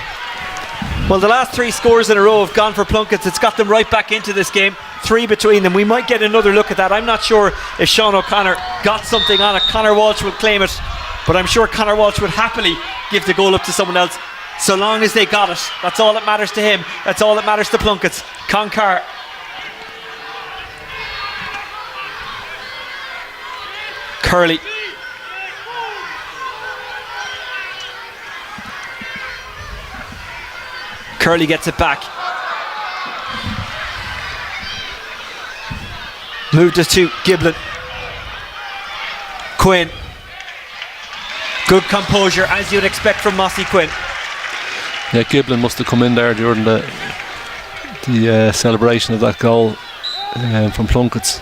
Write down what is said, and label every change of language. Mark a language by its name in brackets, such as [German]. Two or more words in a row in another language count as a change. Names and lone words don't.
[English] well, the last three scores in a row have gone for Plunketts. It's got them right back into this game. 3 between them. We might get another look at that. I'm not sure if Sean O'Connor got something on it. Connor Walsh will claim it, but I'm sure Connor Walsh would happily give the goal up to someone else, so long as they got it. That's all that matters to him. That's all that matters to Plunketts. Concar. Curley. Curley gets it back. Moved us to Giblin. Quinn. Good composure, as you'd expect from Mossy Quinn. Yeah, Giblin must have come in there during the celebration of that goal from Plunketts.